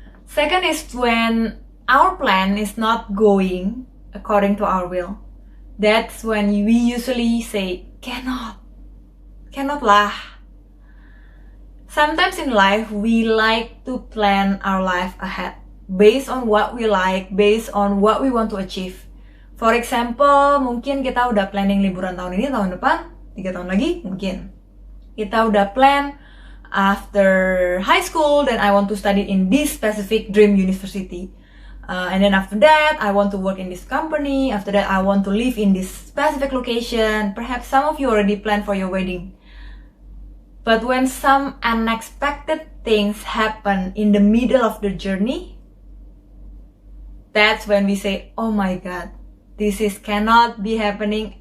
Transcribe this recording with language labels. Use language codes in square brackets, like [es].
[en] Second is when our plan is not going according to our will. That's when we usually say, cannot lah. Sometimes in life, we like to plan our life ahead based on what we like, based on what we want to achieve. For example, [id] mungkin kita udah planning liburan tahun ini, tahun depan, 3 tahun lagi, mungkin. Kita udah [en] plan after high school, then I want to study in this specific dream university. And then after that, I want to work in this company. After that, I want to live in this specific location. Perhaps some of you already planned for your wedding. But when some unexpected things happen in the middle of the journey, that's when we say, oh my God, this cannot be happening.